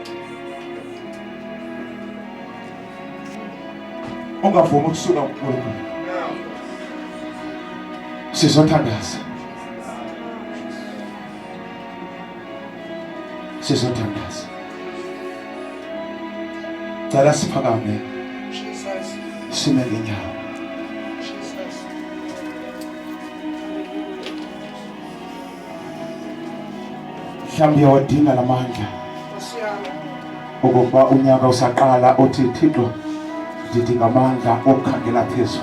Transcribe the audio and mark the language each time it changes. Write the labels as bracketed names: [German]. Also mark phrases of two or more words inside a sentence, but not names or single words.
[Zulu] Ungavumi ukusuka kuNkulunkulu. Sizothandaza. Sizothandaza. Cala siphakame Jesus. sime ngenyawo. Jesus. [Xhosa] Mhlawumbe uyawadinga lamandla ukuba unyaka usaqala uthi Thixo ndidinga amandla okukhangela phezulu.